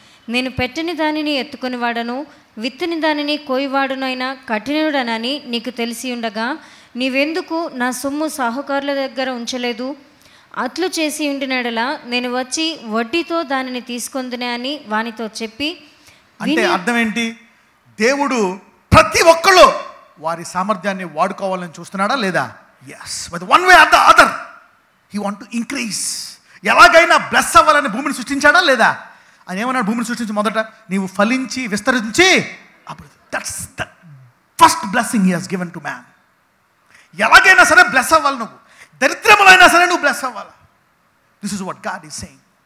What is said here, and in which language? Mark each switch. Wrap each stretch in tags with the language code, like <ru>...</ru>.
<te>నేను పెట్టని దానిని ఎత్తుకొని వాడను, విత్తని దానిని కోయివాడునైనా కఠినుడనని నీకు తెలిసి ఉండగా నీవెందుకు నా సొమ్ము సాహుకారుల దగ్గర ఉంచలేదు? అట్లు చేసి ఉండినడలా నేను వచ్చి వడ్డీతో దానిని తీసుకొందునే అని వానితో చెప్పి. అంటే అర్థం ఏంటి? దేవుడు ప్రతి ఒక్కళ్ళు వారి సామర్థ్యాన్ని వాడుకోవాలని చూస్తున్నాడా లేదా?</te> <en>yes, but one way or the other he want to increase.</en> <te>ఎలాగైనా బ్లెస్ అవ్వాలని భూమిని సృష్టించాడా లేదా? ఆయన ఏమన్నాడు? భూమిని సృష్టించి మొదట నీవు ఫలించి విస్తరించి, అప్పుడు</te> <en>That's the first blessing he has given to man.</en> <te>ఎలాగైనా సరే బ్లెస్ అవ్వాలి, నువ్వు దరిద్రములైనా సరే నువ్వు బ్లెస్ అవ్వాలి.</te> <en>This is what God is saying.</en>